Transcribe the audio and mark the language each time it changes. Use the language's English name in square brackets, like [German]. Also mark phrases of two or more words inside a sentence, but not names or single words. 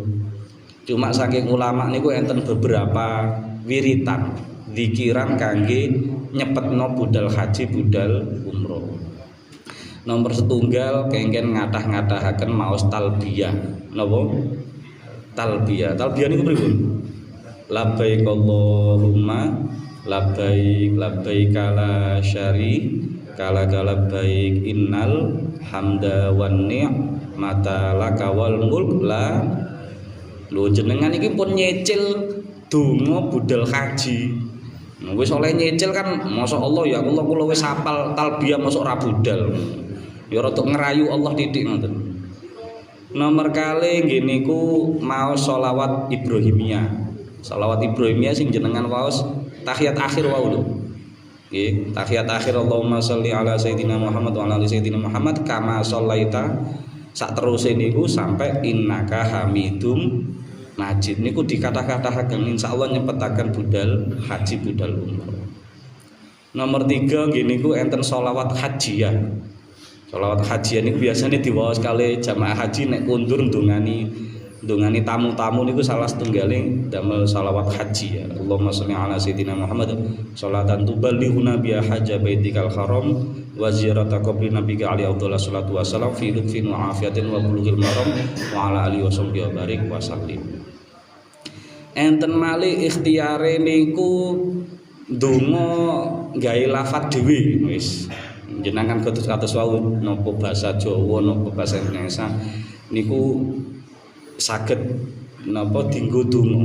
[Javanese] Cuma saking ulama niku enten beberapa wiritan dikiran kangge nyepetno budal haji budal umroh. Nomor setunggal kengken ngathah-ngathahaken maos talbiyah. Napa? Talbiyah. Talbiyah niku pripun? [Arabic] لبيك اللهم لبيك لبيك لا شريك لك لبيك إن الحمد والنعمة لك والملك لا. [Javanese] Lho jenengan iki pun nyicil donga budal haji. Wis oleh nyicil kan [Arabic] ما شاء الله يا الله [Javanese] kula wis hafal talbiyah masuk ra budal. Ya rada ngerayu Allah titik ngoten. Nomor kali nggih niku maos sholawat Ibrahimiyah. Sholawat Ibrahimiyah sing jenengan waos tahiyat akhir wau lho. Nggih, tahiyat akhir [Arabic] اللهم صل على سيدنا محمد وعلى آل سيدنا محمد كما صليت [Javanese] sak teruse niku sampai [Arabic] إنك حميد مجيد [Javanese] niku dikata-katakan insyaallah nyepetaken budal haji budal umroh. Nomor 3 nggih niku enten sholawat hajiyah. Sholawat hajiyah niku biasanya diwaos kali jamaah haji nek kundur ndongani tamu-tamu niku salah setunggaling damel sholawat haji ya. [Arabic] اللهم صل على سيدنا محمد صلاة تبلغنا بها حج بيتك الحرام وزيارة قبر نبيك عليه أفضل الصلاة والسلام في لطف وعافية وبلوغ المرام وعلى آله وصحبه وبارك وسلم. [Javanese] Enten malih ikhtiare niku ndonga gawe lafaz dhewe wis jenengan kados wau napa basa Jawa napa basa Indonesia niku saged napa dienggo donga.